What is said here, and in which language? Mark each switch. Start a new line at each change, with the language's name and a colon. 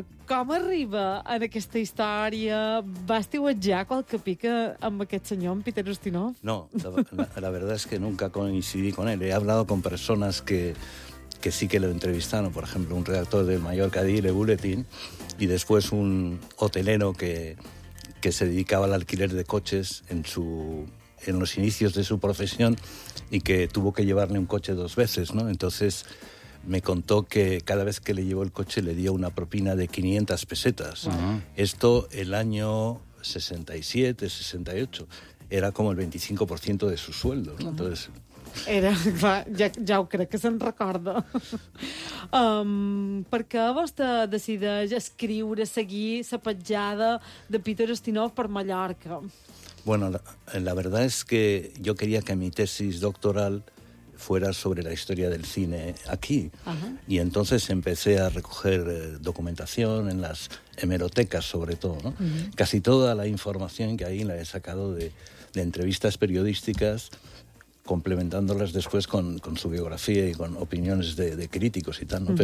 Catalan: Com arriba en aquesta història? Va estiuetjar qualque pica amb aquest senyor, amb Peter Ustinov?
Spanish: No, la verdad es que nunca coincidí con él. He hablado con personas que sí que lo entrevistaron. Por ejemplo, un redactor del Mallorca Daily Bulletin y después un hotelero que se dedicaba al alquiler de coches en los inicios de su profesión y que tuvo que llevarle un coche dos veces, ¿no? Entonces me contó que cada vez que le llevó el coche le dio una propina de 500 pesetas. Uh-huh. Esto el año 67, 68, era como el 25% de su sueldo, ¿no? Entonces...
Catalan: Era, clar, ja ho crec que se'n recorda. Per què vostè decideix escriure, seguir la petjada de Peter Ustinov per Mallorca?
Spanish: Bueno, la verdad es que yo quería que mi tesis doctoral fuera sobre la historia del cine aquí. Ajá. Y entonces empecé a recoger documentación en las hemerotecas, sobre todo, ¿no? Uh-huh. Casi toda la información que ahí la he sacado de entrevistas periodísticas, complementándolas después con su biografía y con opiniones de críticos y tal, ¿no? Uh-huh.